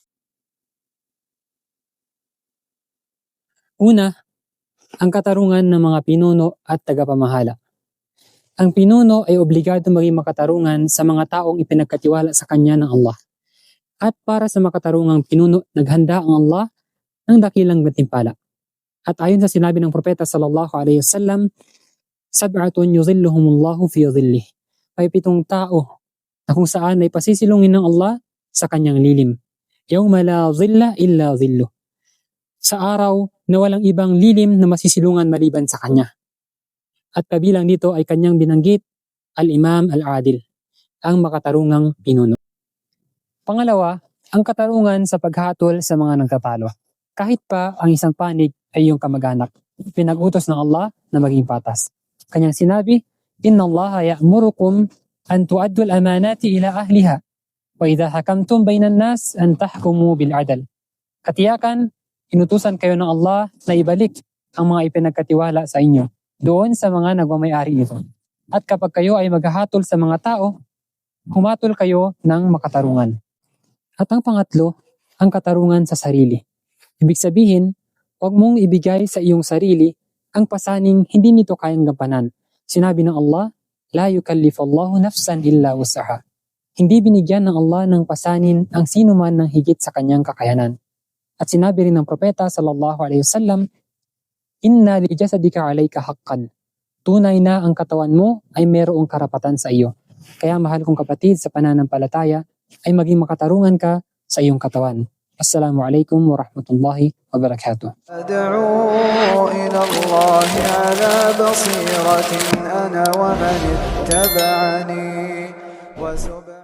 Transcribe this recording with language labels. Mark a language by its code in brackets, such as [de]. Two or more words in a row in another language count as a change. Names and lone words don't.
[tl] Una, ang katarungan ng mga pinuno at tagapamahala. Ang pinuno ay obligado maging makatarungan sa mga taong ipinagkatiwala sa kanya ng Allah. At para sa makatarungang pinuno, naghanda ang Allah ng dakilang gantimpala. At ayon sa sinabi ng propeta [ar] صلى الله عليه وسلم, سبعة يظلهم الله في ظله. [tl] May 7 tao na kung saan ay pasisilungin ng Allah sa kanyang lilim. [ar] يوم لا ظل إلا ظله. [tl] Sa araw na walang ibang lilim na masisilungan maliban sa kanya. At kabilang dito ay kanyang binanggit, [ar] الإمام العادل, [tl] ang makatarungang pinuno. Pangalawa, ang katarungan sa paghatol sa mga nagtatalo. Kahit pa ang isang panig ay iyong kamag-anak, pinag-utos ng Allah na maging patas. Kanyang sinabi, [ar] إن الله يأمركم أن تؤدوا الأمانات إلى أهلها وإذا حكمتم بين الناس أن تحكموا بالعدل. [tl] Katiyakan, inutusan kayo ng Allah na ibalik ang mga ipinagkatiwala sa inyo doon sa mga nagmamayari nito. At kapag kayo ay maghahatol sa mga tao, humatol kayo ng makatarungan. At ang pangatlo, ang katarungan sa sarili. Ibig sabihin, huwag mong ibigay sa iyong sarili ang pasaning hindi nito kayang gampanan. Sinabi ng Allah, [ar] لا يكلف الله نفسا إلا وسعها. [tl] Hindi binigyan ng Allah ng pasanin ang sino man ng higit sa kanyang kakayanan. At sinabi rin ng propeta [ar] صلى الله عليه وسلم, إن لجسدك عليك حقا. [tl] Tunay na ang katawan mo ay mayroong karapatan sa iyo. Kaya mahal kong kapatid sa pananampalataya ay maging makatarungan ka sa iyong katawan. [ar] السلام عليكم ورحمة الله وبركاته. أدعو إلى الله على بصيرة أنا ومن اتبعني